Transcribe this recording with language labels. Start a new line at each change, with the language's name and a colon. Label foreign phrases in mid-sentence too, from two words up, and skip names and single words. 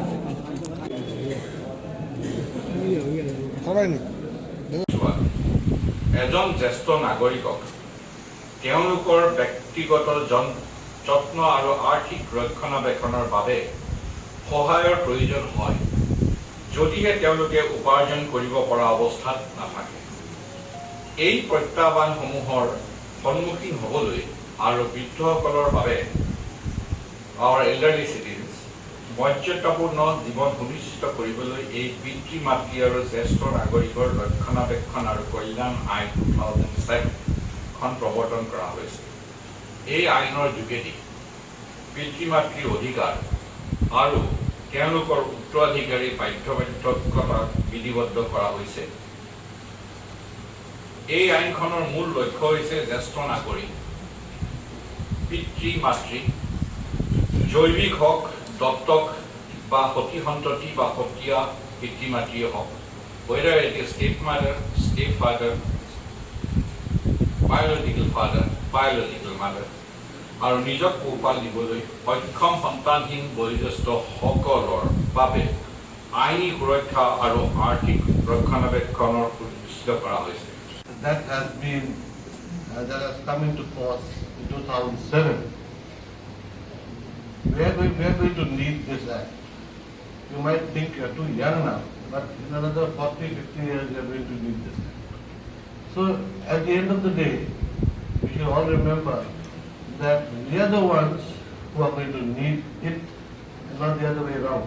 Assamese: এজন জ্যেষ্ঠ নাগৰিকক তেওঁলোকৰ ব্যক্তিগত যত্ন আৰু আৰ্থিক ৰক্ষণাবেক্ষণৰ বাবে সহায়ৰ প্ৰয়োজন হয় যদিহে তেওঁলোকে উপাৰ্জন কৰিব পৰা অৱস্থাত নাথাকে। এই প্ৰত্যাহ্বানসমূহৰ সন্মুখীন হ'বলৈ আৰু বৃদ্ধসকলৰ বাবে
English: our elderly citizens
Assamese: মৰ্যাদাপূৰ্ণ জীৱন সুনিশ্চিত কৰিবলৈ এই পিতৃ মাতৃ আৰু জ্যেষ্ঠ নাগৰিকৰ ৰক্ষণাবেক্ষণ আৰু কল্যাণ আইন 2007 খন প্ৰৱৰ্তন কৰা হৈছে। এই আইনৰ যোগেদি পিতৃ মাতৃৰ অধিকাৰ আৰু তেওঁলোকৰ উত্তৰাধিকাৰী বাধ্যবাধকতা বিধিবদ্ধ কৰা হৈছে। এই আইনখনৰ মূল লক্ষ্য হৈছে জ্যেষ্ঠ নাগৰিক পিতৃ মাতৃ জৈৱিক হওক দত্তক বা সতী সন্ততি বা সতীয়া পিতৃ মাতৃয়ে হওক
English: whether it is stepmother, stepfather, biological mother
Assamese: আৰু নিজক পোহপাল দিবলৈ সক্ষম সন্তানহীন বয়োজ্যেষ্ঠ সকলৰ বাবে আইনী সুৰক্ষা আৰু আৰ্থিক ৰক্ষণাবেক্ষণৰ সুনিশ্চিত কৰা হৈছে।
English: That has come into force in 2007. We are going to need this act. You might think you are too young now, but in another 40-50 years you are going to need this act. So at the end of the day, we should all remember that we are the ones who are going to need it and not the other way around.